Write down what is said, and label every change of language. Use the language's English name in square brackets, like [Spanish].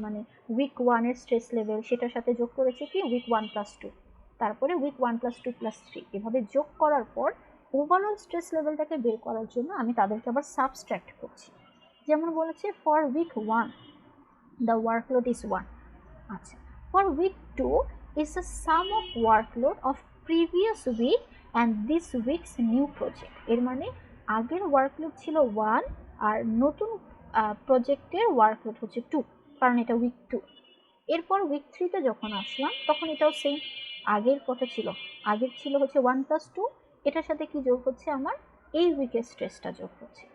[Bangla] মানে উইক 1 এর stress level সেটার সাথে যোগ করেছি কি উইক 1 + 2, তারপরে উইক 1 + 2 + 3, এভাবে যোগ করার পর ওভারঅল স্ট্রেস লেভেলটাকে বের করার জন্য আমি তাদেরকে আবার সাবস্ট্রাক্ট করছি। যেমন বলেছে [English] For week 1 the workload is 1। আচ্ছা, for week 2 is the sum of workload of previous week and this week's new project। [Bangla] এর মানে আগের ওয়ার্কলোড ছিল 1 আর নতুন প্রজেক্টের ওয়ার্কলোড হচ্ছে 2, কারণ এটা উইক 2। এরপর উইক 3 তে যখন আসলাম তখন এটাও সেম, আগের কত ছিল, আগের ছিল হচ্ছে 1 + 2, এটার সাথে কি যোগ হচ্ছে আমার এই উইকের স্ট্রেসটা যোগ হচ্ছে।